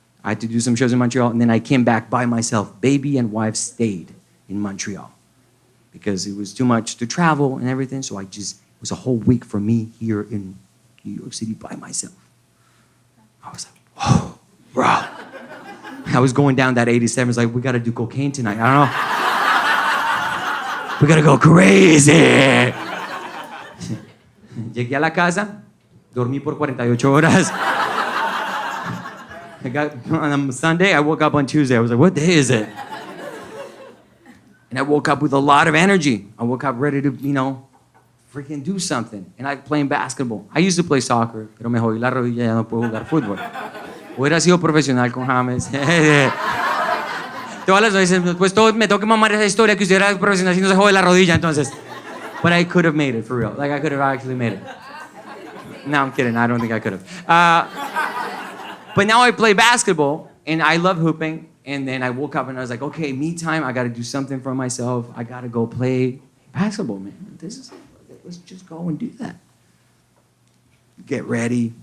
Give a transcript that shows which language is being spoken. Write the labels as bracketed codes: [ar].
[en] I had to do some shows in Montreal, and then I came back by myself. Baby and wife stayed in Montreal because it was too much to travel and everything, so it was a whole week for me here in New York City by myself. I was like, whoa, bro. I was going down that 87. It's like, we got to do cocaine tonight. I don't know. We got to go crazy. [es] Llegué a la casa, dormí por 48 horas. [en] On Sunday, I woke up on Tuesday. I was like, what day is it? And I woke up with a lot of energy. I woke up ready to, freaking do something. And I playing basketball. I used to play soccer, [es] pero me jodí la rodilla, ya no puedo jugar fútbol. Hubiera sido profesional con James. Todas las veces, pues me tengo que mamar esa historia que usted era profesional si no se jode la rodilla, entonces. [en] But I could have made it, for real. Like, I could have actually made it. No, I'm kidding. I don't think I could have. But now I play basketball, and I love hooping. And then I woke up and I was like, okay, me time. I got to do something for myself. I got to go play basketball, man. Let's just go and do that. Get ready.